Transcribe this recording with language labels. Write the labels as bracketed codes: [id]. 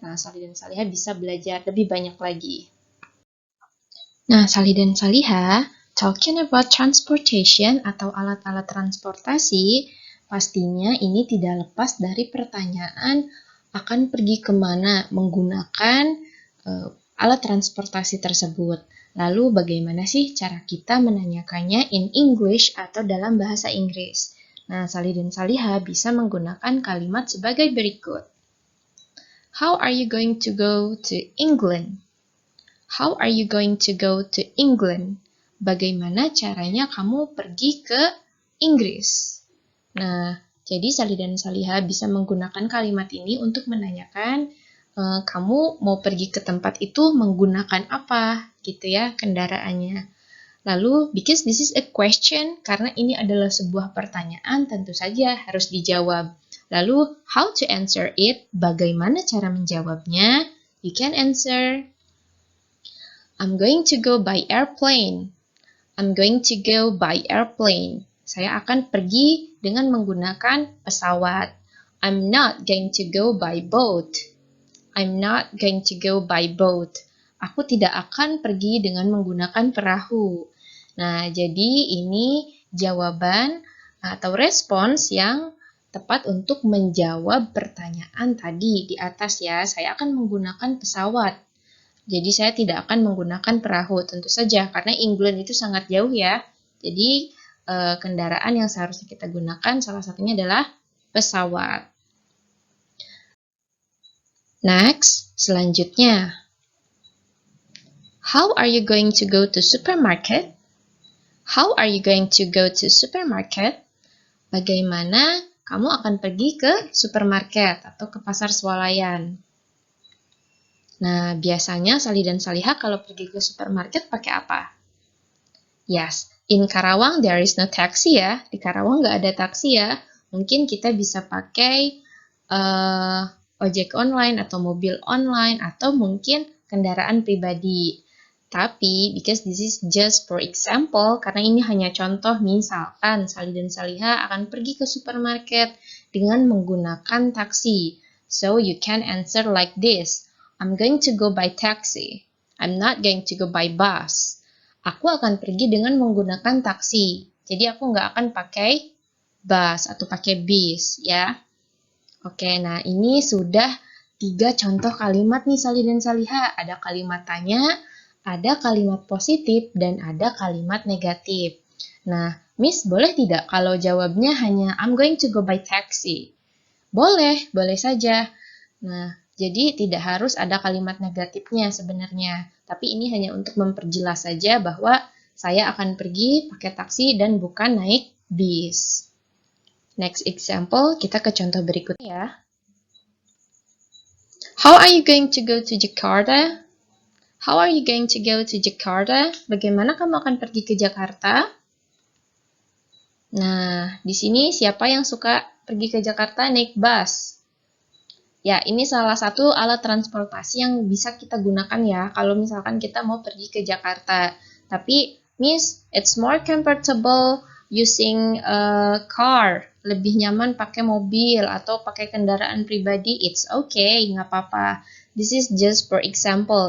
[id] Nah, Salih dan Saliha bisa belajar lebih banyak lagi. Nah, Salih dan Saliha, [en] talking about transportation [id] atau alat-alat transportasi, pastinya ini tidak lepas dari pertanyaan akan pergi kemana menggunakan alat transportasi tersebut. Lalu bagaimana sih cara kita menanyakannya [en] in English [id] atau dalam bahasa Inggris? Nah, Salih dan Saliha bisa menggunakan kalimat sebagai berikut. [en] How are you going to go to England? How are you going to go to England? [id] Bagaimana caranya kamu pergi ke Inggris? Nah, jadi Salih dan Saliha bisa menggunakan kalimat ini untuk menanyakan kamu mau pergi ke tempat itu menggunakan apa gitu ya kendaraannya. Lalu, [en] because this is a question, [id] karena ini adalah sebuah pertanyaan, tentu saja harus dijawab. Lalu, [en] how to answer it? [id] Bagaimana cara menjawabnya? [en] You can answer, I'm going to go by airplane. I'm going to go by airplane. [id] Saya akan pergi dengan menggunakan pesawat. [en] I'm not going to go by boat. I'm not going to go by boat. [id] Aku tidak akan pergi dengan menggunakan perahu. Nah, jadi ini jawaban atau respons yang tepat untuk menjawab pertanyaan tadi di atas ya. Saya akan menggunakan pesawat. Jadi saya tidak akan menggunakan perahu, tentu saja karena England itu sangat jauh ya. Jadi kendaraan yang seharusnya kita gunakan salah satunya adalah pesawat. [en] Next, [id] selanjutnya. [en] How are you going to go to supermarket? How are you going to go to supermarket? [id] Bagaimana kamu akan pergi ke supermarket atau ke pasar swalayan? Nah, biasanya Salih dan Saliha kalau pergi ke supermarket pakai apa? [en] Yes, in Karawang there is no taxi ya. [id] Di Karawang nggak ada taksi ya. Mungkin kita bisa pakai ojek online atau mobil online atau mungkin kendaraan pribadi. Tapi, [en] because this is just for example, [id] karena ini hanya contoh, misalkan Salih dan Saliha akan pergi ke supermarket dengan menggunakan taksi. [en] So, you can answer like this. I'm going to go by taxi. I'm not going to go by bus. [id] Aku akan pergi dengan menggunakan taksi. Jadi aku nggak akan pakai bus atau pakai bis ya. Oke, nah ini sudah 3 contoh kalimat nih Salih dan Saliha. Ada kalimat tanya, ada kalimat positif, dan ada kalimat negatif. Nah, Miss boleh tidak kalau jawabnya hanya [en] I'm going to go by taxi? [id] Boleh, boleh saja. Nah, Jadi tidak harus ada kalimat negatifnya sebenarnya. Tapi ini hanya untuk memperjelas saja bahwa saya akan pergi pakai taksi dan bukan naik bis. [en] Next example, [id] kita ke contoh berikutnya ya. [en] How are you going to go to Jakarta? How are you going to go to Jakarta? [id] Bagaimana kamu akan pergi ke Jakarta? Nah, di sini siapa yang suka pergi ke Jakarta naik bus? Ya, ini salah satu alat transportasi yang bisa kita gunakan ya, kalau misalkan kita mau pergi ke Jakarta. Tapi, [en] Miss, it's more comfortable using a car. [id] Lebih nyaman pakai mobil atau pakai kendaraan pribadi. [en] It's okay, [id] nggak apa-apa. [en] This is just for example.